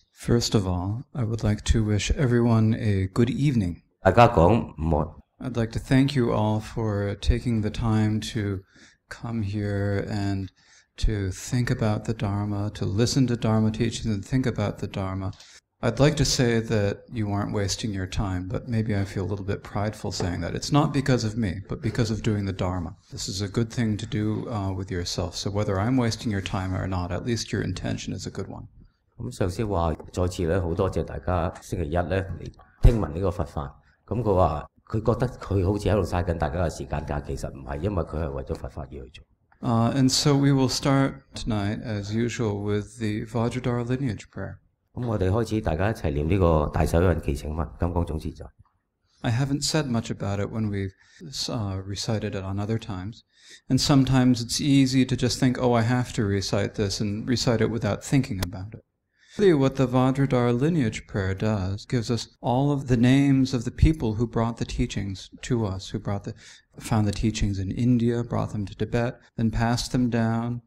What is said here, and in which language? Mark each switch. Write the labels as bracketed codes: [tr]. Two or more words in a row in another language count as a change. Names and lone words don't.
[en] First of all, I would like to wish everyone a good evening. [yue] 大家講午安。 [en] I'd like to thank you all for taking the time to come here and to think about the Dharma, to listen to Dharma teachings and think about the Dharma. I'd like to say that you aren't wasting your time, but maybe I feel a little bit prideful saying that. It's not because of me, but because of doing the Dharma. This is a good thing to do with yourself. So whether I'm wasting your time or not, at least your intention is a good one. [yue] 咁上司話再次咧好多謝大家星期一咧嚟聽聞呢個佛法。咁佢話佢覺得佢好似喺度嘥緊大家嘅時間，但係其實唔係，因為佢係為咗佛法而去做。 [en] And so we will start tonight, as usual, with the Vajradhara lineage prayer. [yue] 咁我哋開始大家一齊念呢個大手印祈請文金剛總持咒。 [en] I haven't said much about it when we've recited it on other times. And sometimes it's easy to just think, oh, I have to recite this, and recite it without thinking about it. Really, what the Vajradhara lineage prayer does gives us all of the names of the people who brought the teachings to us, who found the teachings in India, brought them to Tibet, then passed them down.